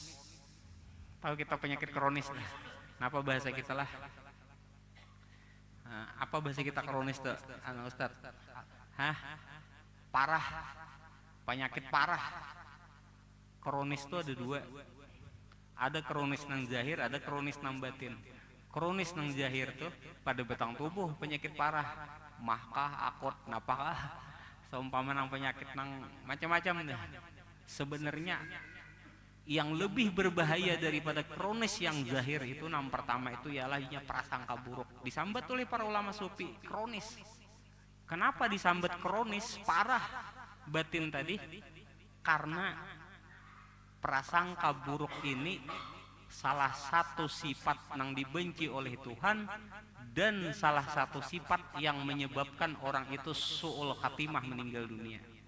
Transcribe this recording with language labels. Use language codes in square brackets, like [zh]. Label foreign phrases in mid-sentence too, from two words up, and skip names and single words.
[id] Tahu kita penyakit kronis? Kenapa bahasa kita lah? Apa bahasa kita kronis tuh, Ustaz? Parah, penyakit parah. [bjn] Kronis tuh ada dua. Ada kronis nang zahir, ada kronis nang batin. Kronis nang zahir tuh pada batang tubuh penyakit parah, mahkah, akut, napakah, seumpama nang penyakit nang macam-macam deh. [id] Sebenarnya yang lebih berbahaya daripada kronis yang zahir itu, yang pertama itu ialah prasangka buruk. [bjn] Disambat oleh para ulama sufi kronis. Kenapa disambat kronis parah batin tadi? [id] Karena prasangka buruk ini salah satu sifat yang dibenci oleh Tuhan, dan salah satu sifat yang menyebabkan orang itu [ar] سوء الخاتمة, [id] meninggal dunia.